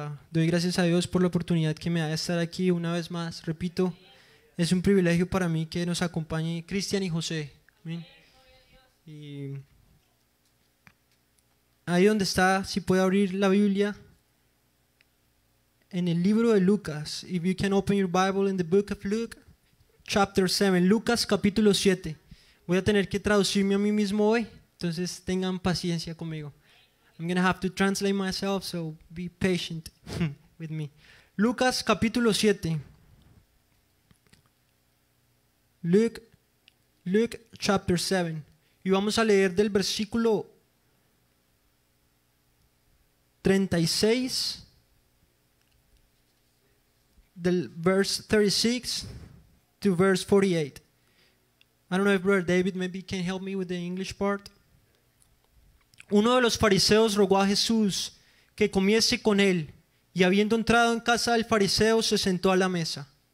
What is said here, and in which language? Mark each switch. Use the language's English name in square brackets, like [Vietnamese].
[Spanish] Doy gracias a Dios por la oportunidad que me da de estar aquí una vez más. Repito, es un privilegio para mí que nos acompañe Cristian y José. Amén. Y ahí donde está, si puede abrir la Biblia en el libro de Lucas. [English] If you can open your Bible in the book of Luke, chapter 7. [Spanish] Lucas capítulo 7. Voy a tener que traducirme a mí mismo hoy, entonces tengan paciencia conmigo. [English] I'm going to have to translate myself, so be patient with me. [Spanish] Lucas capítulo 7. [English] Luke chapter 7. [Spanish] Y vamos a leer del versículo 36, del [English] verse 36 to verse 48. I don't know if Brother David maybe can help me with the English part. [Spanish] Uno de los fariseos rogó a Jesús que comiese con él, y habiendo entrado en casa del fariseo se sentó a la mesa.